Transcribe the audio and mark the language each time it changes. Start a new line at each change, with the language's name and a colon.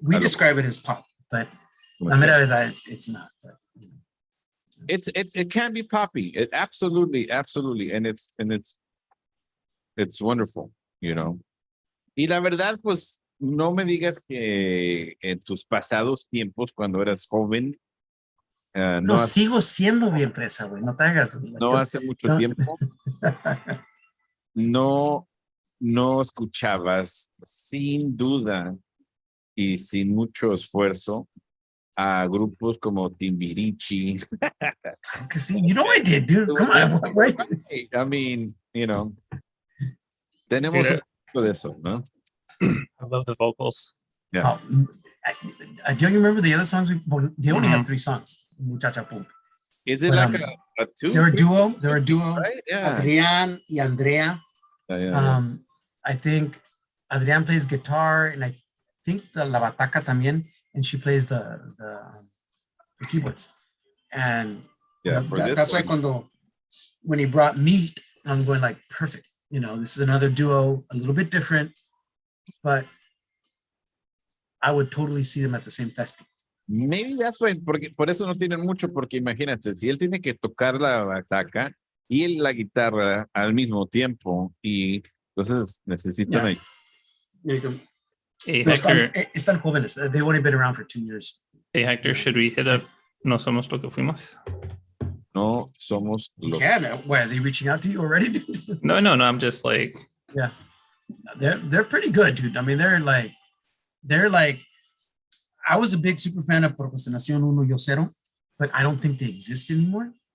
English: We describe it as pop, but
Spanish: la mera verdad,
English: it's not. But, you know. It can be poppy. It absolutely, and it's wonderful, you know.
Spanish: Y la verdad, pues, no me digas que en tus pasados tiempos, cuando eras joven, no sigo siendo bien fresa, güey. No te hagas. Güey. No hace mucho tiempo. No escuchabas sin duda y sin mucho esfuerzo a grupos como Timbiriche.
English: Because see, you know I did, dude. Come on, right? I mean, you know,
Spanish: tenemos un poco de eso, ¿no?
English: I love the vocals. Yeah. Do you remember the other songs? They only have 3 songs. Muchacha Punk. Is it like a two? They're a duo. Right? Yeah.
Spanish: Adrián y Andrea.
English: Yeah. I think Adrián plays guitar, and I think
Spanish: la bataca también,
English: and she plays the keyboards. And yeah, that's why when he brought Meat, I'm going like, perfect. You know, this is another duo, a little bit different, but I would totally see them at the same festival.
Spanish: Maybe that's why, porque por eso no tienen mucho, porque imagínate, si él tiene que tocar la bataca y la guitarra al mismo tiempo, y entonces necesitan ahí.
English: Hey, Hector.
Spanish: Están jóvenes.
English: They've only been around for 2 years. Hey, Hector, should we hit up No Somos Lo Que Fuimos?
Spanish: No somos lo que...
English: Yeah, why, are they reaching out to you already? No, I'm just like... Yeah. They're pretty good, dude. I mean, they're like, I was a big super fan of Procrastinación Uno Yo Cero, but I don't think they exist anymore.